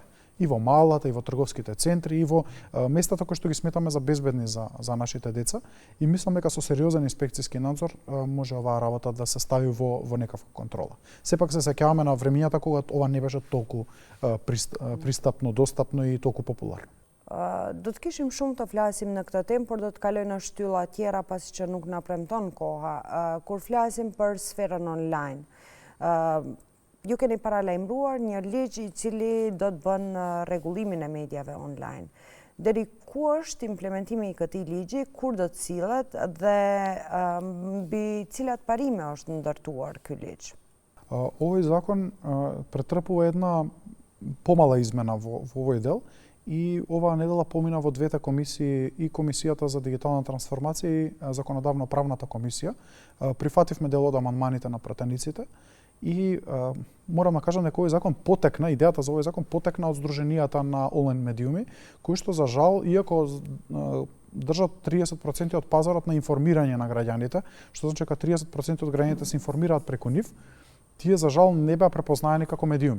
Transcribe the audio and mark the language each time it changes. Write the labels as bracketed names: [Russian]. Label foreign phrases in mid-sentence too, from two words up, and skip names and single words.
[Macedonian] И во малата, и во трговските центри, и во местата кои што ги сметаме за безбедни за нашите деца. И мислам дека со сериозен инспекцијски надзор може оваа работа да се стави во некаква контрола. Сепак се сеќаваме на времињата кога ова не беше толку пристапно, достапно и толку популарно. [Albanian] Do të kishim shumë të flasim në këtë temë, por do të kaloj në shtylla tjera pasi që nuk na premton koha. Kur flasim për sferën online, ju keni paralajmëruar një ligj i cili do të bën rregullimin e mediave online. Deri ku është implementimi i këtij ligji, kur do të sillet dhe mbi cilat parime është ndërtuar ky ligj? [Macedonian] Овој закон претрпува една помала измена во овој дел и оваа недела помина во двете комисии, и Комисијата за дигитална трансформација и Законодавно-правната комисија. Прифативме дел од амандманите на пратениците и морам да кажам дека овој закон потекна, идејата за овој закон потекна од Сдруженијата на онлайн медиуми, кои што за жал, иако држат 30% од пазарот на информирање на граѓаните, што значи дека 30% од граѓаните се информираат преку нив, тие за жал не беа препознаени како медиуми.